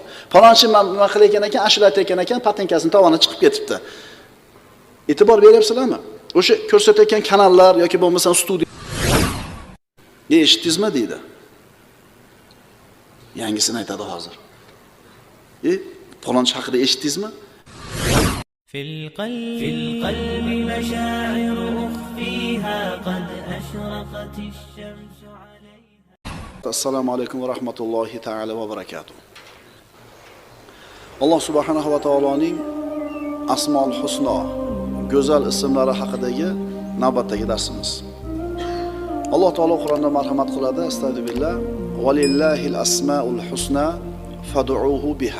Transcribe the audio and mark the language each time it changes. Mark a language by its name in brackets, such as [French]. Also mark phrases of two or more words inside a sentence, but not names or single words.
[Uzbek] Palonchi nima qilayotgan ekan, ashula aytayotgan ekan, patinkasini tovoniga chiqib ketibdi. E'tibor beryapsizlarmi? O'sha ko'rsatayotgan kanallar yoki bo'lmasa studiya eshitdingizmi deydi. Yangisini aytadi hozir. Palonchi haqida eshitdingizmi? [Arabic] في القلب مشاعر أخفيها قد أشرقت الشمس عليها. السلام عليكم ورحمة الله تعالى وبركاته. [Uzbek] Alloh subhanahu va taoloning [Arabic] الأسماء الحسنى, [Uzbek] go'zal ismlari haqidagi navbatdagi darsimiz. Alloh taolo Qur'onda marhamat qiladi, astagfirullah, [Arabic] ولله الأسماء الحسنى فادعوه بها.